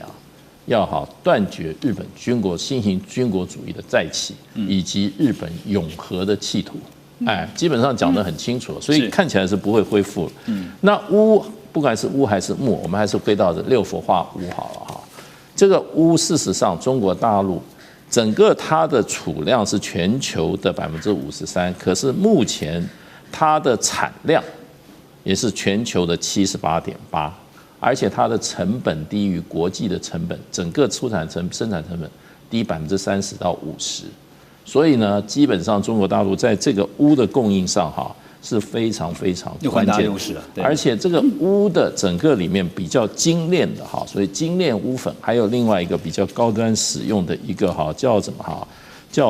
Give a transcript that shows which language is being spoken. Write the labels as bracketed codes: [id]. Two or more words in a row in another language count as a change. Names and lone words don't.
[zh] 要斷絕日本新型軍國主義的再起，以及日本永和的企圖。基本上講得很清楚，所以看起來是不會恢復了。那鎢，不管是鎢還是鉬，我們還是回到這6氟化鎢好了哈。這個鎢事實上，中國大陸整個它的儲量是全球的53%，可是目前它的產量也是全球的78.8%，而且它的成本低于國際的成本，整個生產成本低30%到50%，所以呢，基本上中國大陸在這個鎢的供應上是非常非常關鍵的，而且這個鎢的整個裡面比較精煉的所以精煉鎢粉，還有另外一個比較高端使用的一個叫什麼叫